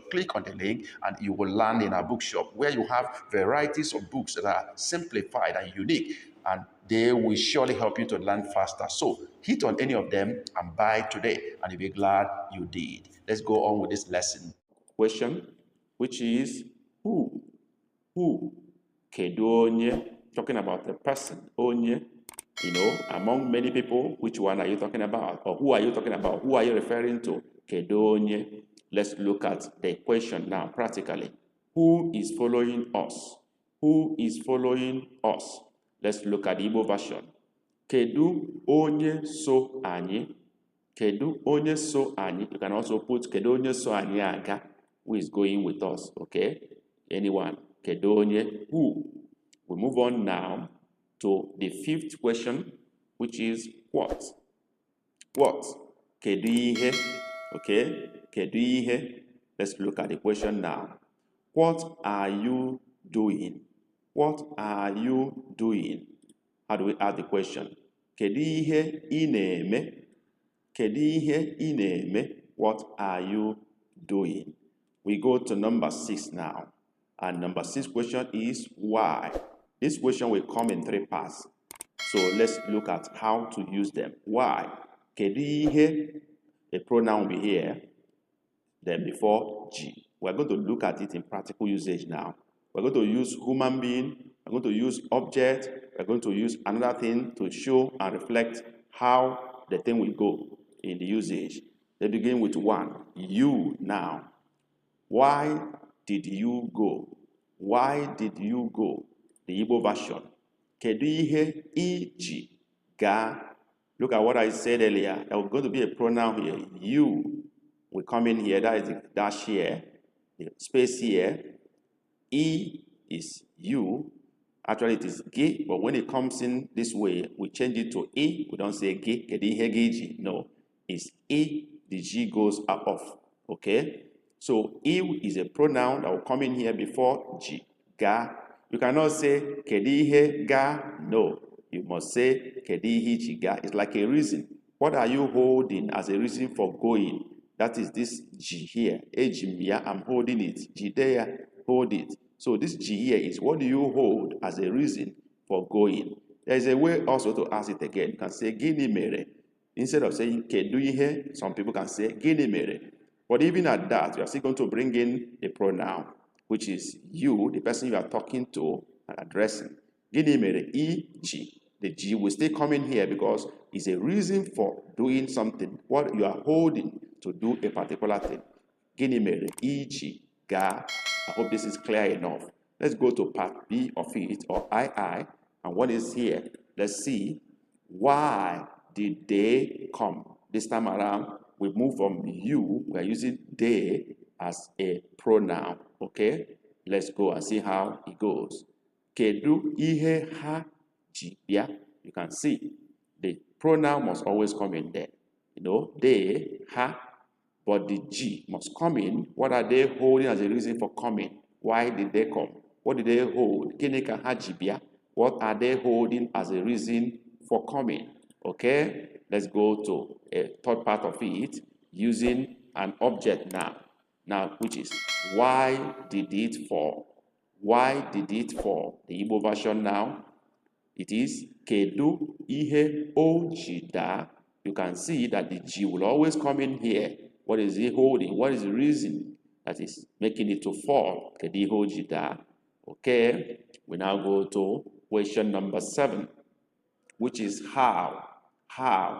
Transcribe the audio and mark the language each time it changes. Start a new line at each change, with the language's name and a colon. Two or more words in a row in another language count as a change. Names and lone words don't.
English: Click on the link and you will land in our bookshop where you have varieties of books that are simplified and unique, and they will surely help you to learn faster. So hit on any of them and buy today, and you'll be glad you did. Let's go on with this lesson. Question, which is who? Who?
Igbo: Kedu onye?
English: Talking about the person. Onye. Among many people, which one are you talking about? Or who are you talking about? Who are you referring to?
Igbo: Kedu onye?
English: Let's look at the question now practically. Who is following us? Who is following us? Let's look at the Igbo version.
Igbo: Kedu onye so anyị? Kedu onye so anyị?
English: You can also put
Igbo: kedu onye so anyị aga?
English: Who is going with us? Okay? Anyone?
Igbo: Kedu onye?
English: Who? We move on now to the 5th question, which is what? What?
Igbo: Kedu ihe? Okay? Kedu ihe?
English: Let's look at the question now. What are you doing? What are you doing? How do we ask the question?
Igbo: Kedu ihe ị na-eme? Kedu ihe ị na-eme?
English: What are you doing? We go to number 6 now. And number 6 question is why? This question will come in 3 parts. So let's look at how to use them. Why?
Igbo: Kedu ihe?
English: A pronoun will be here, then before G. We're going to look at it in practical usage now. We're going to use human being, we're going to use object, we're going to use another thing to show and reflect how the thing will go in the usage. Let's begin with 1. You now. Why did you go? Why did you go? The Igbo version.
Igbo: Kedu ihe iji ga?
English: Look at what I said earlier. There was going to be a pronoun here. You will come in here. That is the dash here. The space here. E is you. Actually, it is ge, but when it comes in this way, we change it to e. We don't say ge.
Igbo: Kedu ihe geji?
English: No. It's e. The G goes off. Okay? So, e is a pronoun that will come in here before G. Ga. You cannot say
Igbo: kedu ihe ga.
English: No. You must say
Igbo: kedu ihe ji ga.
English: It's like a reason. What are you holding as a reason for going? That is this G here. Ejimia, I'm holding it. Jidea, hold it. So this G here is what do you hold as a reason for going? There is a way also to ask it again. You can say
Igbo: gini mere.
English: Instead of saying
Igbo: kedu ihe,
English: some people can say
Igbo: gini mere.
English: But even at that, you are still going to bring in a pronoun, which is you, the person you are talking to and addressing.
Igbo: Gini mere, iji.
English: The G will still come in here because it's a reason for doing something, what you are holding to do a particular thing.
Igbo: Gini mere, iji, ga.
English: I hope this is clear enough. Let's go to part B of it, or II, and what is here? Let's see. Why did they come? This time around, we move from you, we are using they as a pronoun, okay? Let's go and see how it goes.
Igbo: Kedu ihe ha ji bịa?
English: You can see the pronoun must always come in there. They, ha, but the G must come in. What are they holding as a reason for coming? Why did they come? What did they hold?
Igbo: Gịnị ka ha ji bịa?
English: What are they holding as a reason for coming? Okay, let's go to a third part of it using an object now. Now, which is why did it fall? Why did it fall? The Igbo version now, it is
Igbo: Kedu ihe o ji daa.
English: You can see that the G will always come in here. What is it holding? What is the reason that is making it to fall?
Igbo: Kedu ihe o ji daa.
English: Okay, we now go to question number 7, which is how. How.